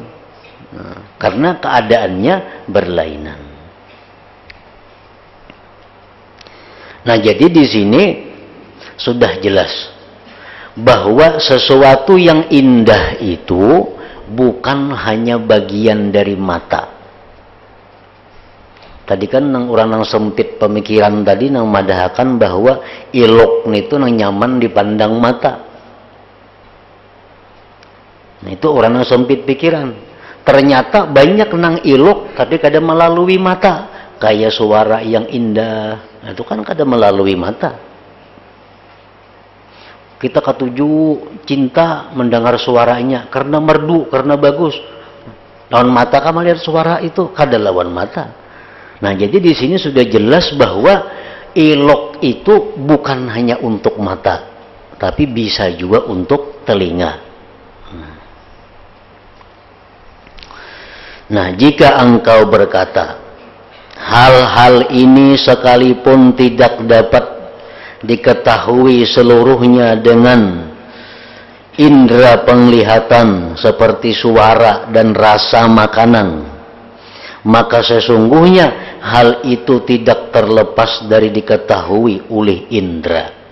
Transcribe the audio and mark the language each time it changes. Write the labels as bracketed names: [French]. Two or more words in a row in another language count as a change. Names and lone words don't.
[Indonesian] Nah, karena keadaannya berlainan. Nah, jadi di sini sudah jelas bahwa sesuatu yang indah itu bukan hanya bagian dari mata. [Banjar] Tadi kan orang nang sempit pemikiran tadi nang madahakan bahwa ilok itu nang nyaman dipandang mata. [Indonesian] Nah, itu orang nang sempit pikiran. [Banjar] Ternyata banyak nang ilok tapi kada melalui mata. [Indonesian] Kayak suara yang indah, nah, itu kan kada melalui mata. Kita ketuju cinta mendengar suaranya karena merdu, karena bagus. Lawan mata kamu lihat suara itu, kada lawan mata. Nah, jadi di sini sudah jelas bahwa ilok itu bukan hanya untuk mata, tapi bisa juga untuk telinga. Nah, jika engkau berkata, hal-hal ini sekalipun tidak dapat diketahui seluruhnya dengan indera penglihatan seperti suara dan rasa makanan, maka sesungguhnya hal itu tidak terlepas dari diketahui oleh indera.